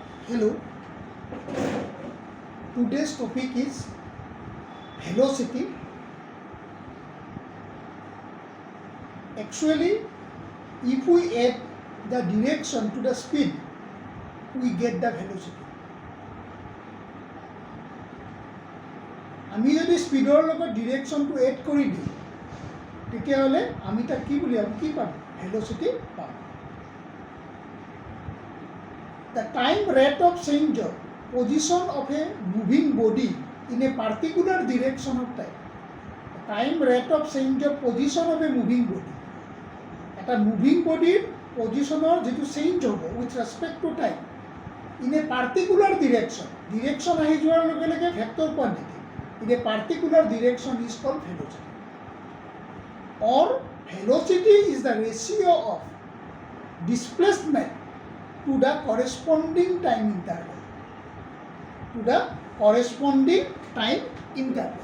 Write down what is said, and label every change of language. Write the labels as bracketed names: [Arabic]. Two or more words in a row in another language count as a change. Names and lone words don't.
[English] Hello, today's topic is velocity. Actually, if we add the direction to the speed, we get the velocity. [Assamese] আমি যদি স্পিডৰ লগত ডিৰেকশ্যনটো এড কৰি দিওঁ তেতিয়াহ'লে আমি তাক কি বুলি কি পাম ভেল'চিটি পাম [English] The time rate of change of position of a moving body in a particular direction of time. The time rate of change of position of a moving body. Eta moving body positioner যেটো change হ'ব with respect to time in a particular direction. Direction [Assamese] আহি যোৱাৰ লগে লগে [English] vector quantity in a particular direction is called velocity. Or velocity is the ratio of displacement to the corresponding time interval. To the corresponding time interval.